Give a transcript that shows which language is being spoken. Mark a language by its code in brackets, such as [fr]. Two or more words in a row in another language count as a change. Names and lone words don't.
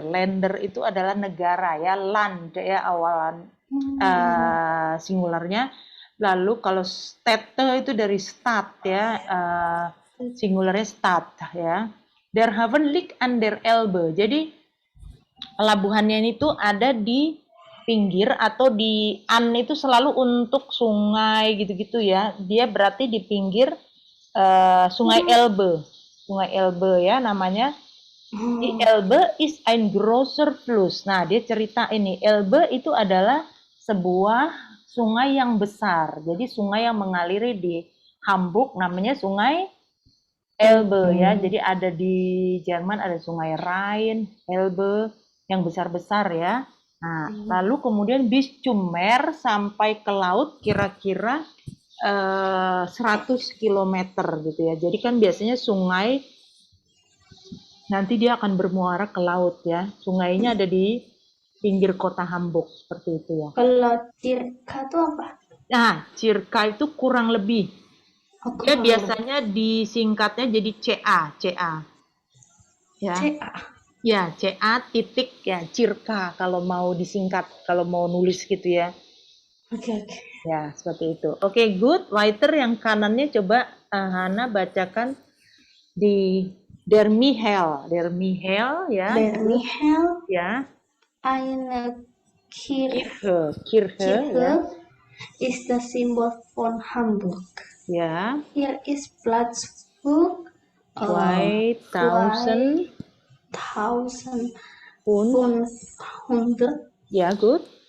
[id] Länder itu adalah negara ya, land ya awalan singularnya. Lalu kalau Städte itu dari Stadt ya, singularnya Stadt ya. [de] Der Hafen liegt an der Elbe. [id] Jadi pelabuhannya itu ada di pinggir atau di an itu selalu untuk sungai gitu-gitu ya. Dia berarti di pinggir sungai Elbe. Sungai Elbe ya namanya. [de] Die Elbe ist ein großer Fluss. [id] Nah, dia cerita ini, Elbe itu adalah sebuah sungai yang besar. Jadi sungai yang mengaliri di Hamburg namanya Sungai Elbe ya. Jadi ada di Jerman ada Sungai Rhine, Elbe yang besar-besar ya. Nah, lalu kemudian [de] bis zum Meer [id] sampai ke laut kira-kira 100 km gitu ya. Jadi kan biasanya sungai nanti dia akan bermuara ke laut ya. Sungainya ada di pinggir kota Hamburg seperti itu ya. Kalau circa itu apa? Nah, circa itu kurang lebih. Dia biasanya disingkatnya jadi CA. Ya. CA. Ya, CA titik ya, circa kalau mau disingkat, kalau mau nulis gitu ya. Oke. Ya, seperti itu. Oke, good. Weiter yang kanannya coba Hana bacakan di Der Michel ya. [de] Der Michel. [id] Ya. [de] Eine Kirche [id] ya. [de] Ist das Symbol von Hamburg. Ja. Hier ist Platz für 2500. Ja, gut.